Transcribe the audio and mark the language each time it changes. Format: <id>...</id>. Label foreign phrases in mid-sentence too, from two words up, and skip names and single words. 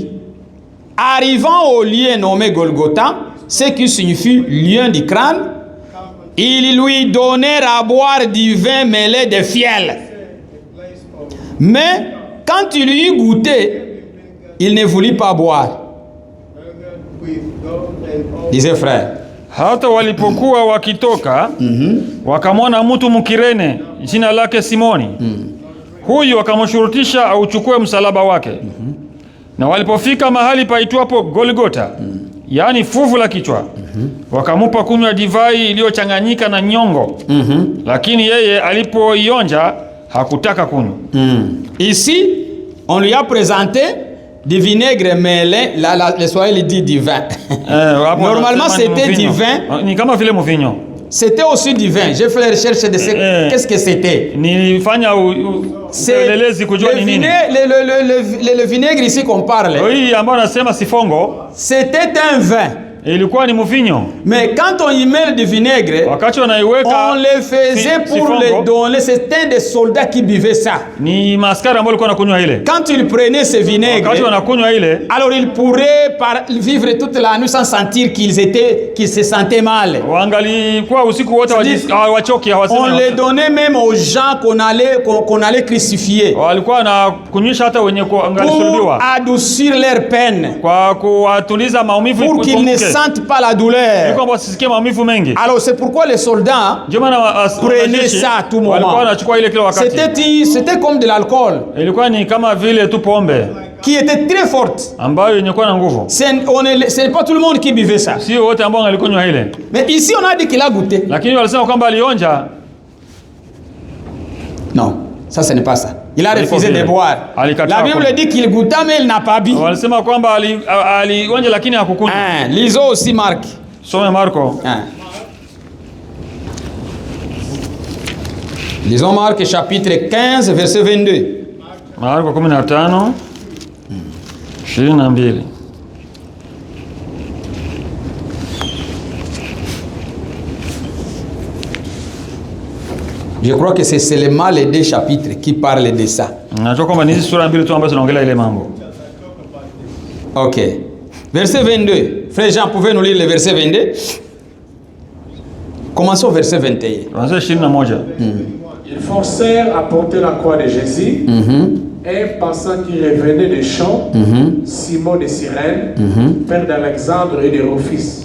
<fr>Arrivant au lieu nommé Golgotha, ce qui signifie lieu du crâne, ils lui donnèrent à boire du vin mêlé de fiel. Mais quand il eut goûté, il ne voulut pas boire. Disait frère.</fr> <sw>Hata walipokuwa wakitoka, wakamwona mtu Mkirene jina lake Simoni. Huyu akamshurutisha auchukue msalaba wake. Na walipofika mahali paitwapo Golgotha, yaani fuvu la kichwa, wakamupa kunywa divai iliyochanganyika na nyongo. Lakini yeye alipoionja hakutaka kunywa.</sw> <fr>Ici, on lui a présenté du vinaigre mêlé, le Swahili dit du vin. Normalement, c'était du vin.</fr> <sw>Ni kama vile mvinyo.</sw> <fr>C'était aussi du vin. J'ai fait la recherche de ce qu'est-ce que c'était.</fr> <sw>Nilifanya upelelezi kujua ni nini.</sw> <fr>Le vinaigre ici qu'on parle.</fr> <sw>Hii ambayo nasema sifongo.</sw> <fr>C'était un vin.</fr> <sw>ilikuwa ni mvinyo.</sw> <fr>Mais quand on y met du vinaigre,</fr> <sw>Wakati wanaiweka</sw> <fr>on le faisait pour</fr> <sw>sifongo,</sw> <fr>les donner. C'était des soldats qui buvaient ça.</fr> <sw>ni maskari ambao walikuwa wanakunywa ile.</sw> <fr>Quand ils prenaient ce vinaigre,</fr> <sw>Wakati wanakunywa ile,</sw> <fr>alors ils pourraient vivre toute la nuit sans sentir qu'ils se sentaient mal.</fr> <sw>wangalikuwa usiku wote wachoki, hawasemi.</sw> <fr>On les donnait même aux gens qu'on allait crucifier</fr> <sw>Walikuwa na kunywisha hata wenye</sw> <fr>pour</fr> <sw>kuangalisulubiwa</sw> <fr>adoucir leur peine,</fr> <sw>kwa kuwatuliza maumivu,</sw> <fr>pour qu'ils ne sentent pas la douleur.</fr> <sw>kwamba wasisikie maumivu mengi.</sw> <fr>Alors c'est pourquoi les soldats</fr> <sw>Ndio maana</sw> <fr>prenaient ça à tout</fr> <sw>walikuwa</sw> <fr>moment.</fr> <sw>wanachukua ile kila wakati.</sw> <fr>C'était comme de l'alcool</fr> <sw>Ilikuwa ni kama vile tu pombe</sw> <fr>qui était très forte.</fr> <sw>ambayo yenye kuwa na nguvu.</sw> <fr>Ce n'est pas tout le monde qui buvait ça.</fr> <sw>Sio wote ambao walikunywa ile.</sw> <fr>Mais ici on a dit qu'il a goûté.</fr> <sw>Lakini walisema kwamba alionja.</sw> <fr>Non, ça ce n'est pas ça. Il a refusé</fr> <sw>vile.</sw> <fr>de boire.</fr> <sw>Alikataa</sw> <fr>La Bible</fr> <sw>kunywa.</sw> <fr>dit qu'il goûta mais il n'a pas bu.</fr> <sw>Walisema kwamba alionja lakini hakukunywa.</sw> <fr>Lisons aussi Marc.</fr> <sw>Some Marko.</sw> <fr>Lisons Marc chapitre 15 verset 22.</fr> <sw>Marko 15 22.</sw> <fr>Je crois que c'est seulement les deux chapitres qui parlent de ça.</fr> <sw>Najua kwamba ni hizi sura mbili tu ambazo zinaongelea ile mambo.</sw> <fr>Ok. Verset 22. Frère Jean, pouvez nous lire le verset 22? Commençons au verset 21.</fr> <sw>Tuanze 21.</sw> <fr>Ils forcèrent à porter la croix de Jésus. Un passant qui revenait des champs, Simon de Cyrène, père d'Alexandre et de Rufus.</fr>